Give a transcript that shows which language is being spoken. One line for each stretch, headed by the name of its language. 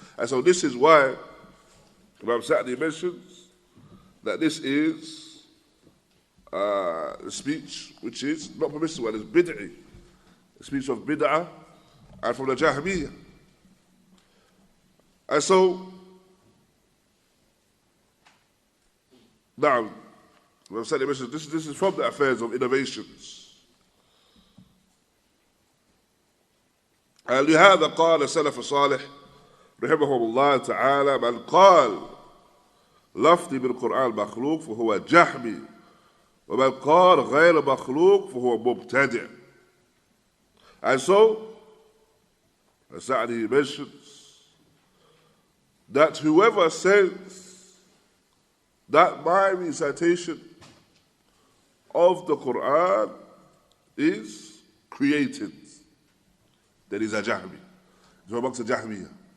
English: And so this is why Imam Sa'di mentions that this is a speech which is not permissible, it's bid'ah, a speech of bid'ah and from the Jahmiyyah. And so, now, Imam Sa'di mentions this is from the affairs of innovations.
Arabic: لهذا قال السلف الصالح رحمهم الله تعالى من قال لفظي بالقرآن مخلوق فهو جهمي ومن قال غير مخلوق فهو مبتدع.
English: And so, Sa'di mentions that whoever says that my recitation of the Qur'an is created, then he's a Jahmi. He's amongst the Jahmiyyah.